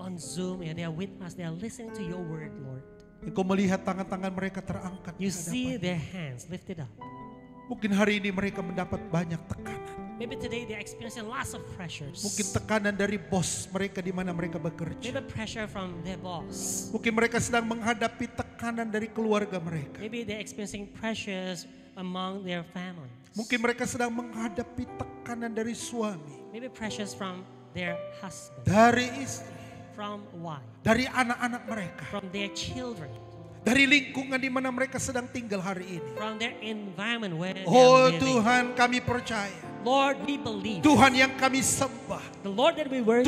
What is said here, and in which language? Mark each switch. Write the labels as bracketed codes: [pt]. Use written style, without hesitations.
[en] On Zoom, and they are with us. They are listening to your word, Lord. [id] Engkau melihat tangan-tangan mereka terangkat. [en] You [id] di [en] see [id] hadapan. [en] their hands lifted up. [id] Mungkin hari ini mereka mendapat banyak tekanan. [en] Maybe today they're experiencing lots of pressures. [id] Mungkin tekanan dari bos mereka di mana mereka bekerja. [en] Maybe pressure from their boss. [id] Mungkin mereka sedang menghadapi tekanan dari keluarga mereka. [en] Maybe they're experiencing pressures among their families. [id] Mungkin mereka sedang menghadapi tekanan dari suami, [en] Maybe pressures from their husband, [id] dari istri, [en] from wife, [id] dari anak-anak mereka, [en] from their children, [id] dari lingkungan di mana mereka sedang tinggal hari ini. [en] from their environment where they Oh are living. [id] Tuhan, kami percaya. [en] Lord, we believe. [id] Tuhan yang kami sembah, [en] The Lord that we worship,